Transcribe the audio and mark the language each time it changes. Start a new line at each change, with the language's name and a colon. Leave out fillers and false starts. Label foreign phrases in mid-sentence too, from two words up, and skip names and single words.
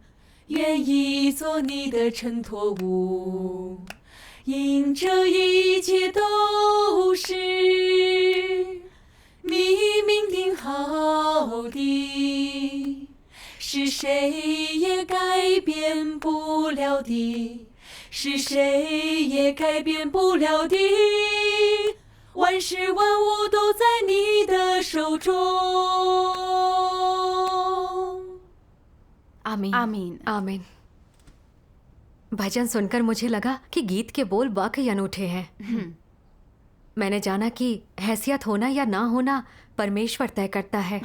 Chinese: 愿意做你的承托物，因这一切都是你你命定好的，是谁也改变不了的，是谁也改变不了的。万事万物都在你的手中。
Hindi: आमीन। आमीन। आमीन। भजन सुनकर मुझे लगा कि गीत के बोल वाकई अनूठे हैं। मैंने जाना कि हैसियत होना या ना होना परमेश्वर तय करता है।